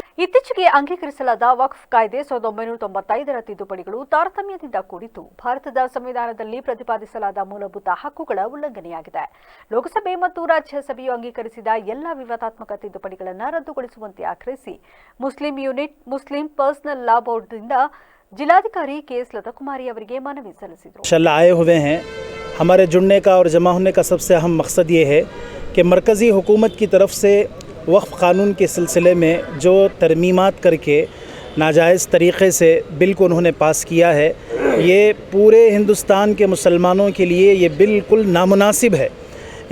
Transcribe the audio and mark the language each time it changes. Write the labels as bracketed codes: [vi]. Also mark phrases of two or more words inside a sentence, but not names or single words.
[kn] ಇತ್ತೀಚೆಗೆ ಅಂಗೀಕರಿಸಲಾದ ವಕ್ಫ್ ಕಾಯ್ದೆ 1995ರ ತಿದ್ದುಪಡಿಗಳು ತಾರತಮ್ಯದಿಂದ ಕೂಡಿದ್ದು ಭಾರತದ ಸಂವಿಧಾನದಲ್ಲಿ ಪ್ರತಿಪಾದಿಸಲಾದ ಮೂಲಭೂತ ಹಕ್ಕುಗಳ ಉಲ್ಲಂಘನೆಯಾಗಿದೆ. ಲೋಕಸಭೆ ಮತ್ತು ರಾಜ್ಯಸಭೆಯು ಅಂಗೀಕರಿಸಿದ ಎಲ್ಲ ವಿವಾದಾತ್ಮಕ ತಿದ್ದುಪಡಿಗಳನ್ನು ರದ್ದುಗೊಳಿಸುವಂತೆ ಆಗ್ರಹಿಸಿ ಮುಸ್ಲಿಂ ಯೂನಿಟ್, ಮುಸ್ಲಿಂ ಪರ್ಸನಲ್ ಲಾ ಬೋರ್ಡ್ನಿಂದ जिलाधिकारी केएस लता कुमारी ಅವರಿಗೆ ಮನವಿ ಸಲ್ಲಿಸಿದರು. [ur] ان شاء اللہ آئے ہوئے ہیں. ہمارے جڑنے کا اور جمع ہونے کا سب سے اہم مقصد یہ ہے کہ مرکزی حکومت کی طرف سے وقف قانون کے سلسلے میں جو ترمیمات کرکے ناجائز طریقے سے بل کو انہوں نے پاس کیا ہے، یہ پورے ہندوستان کے مسلمانوں کے لیے یہ بالکل نامناسب ہے.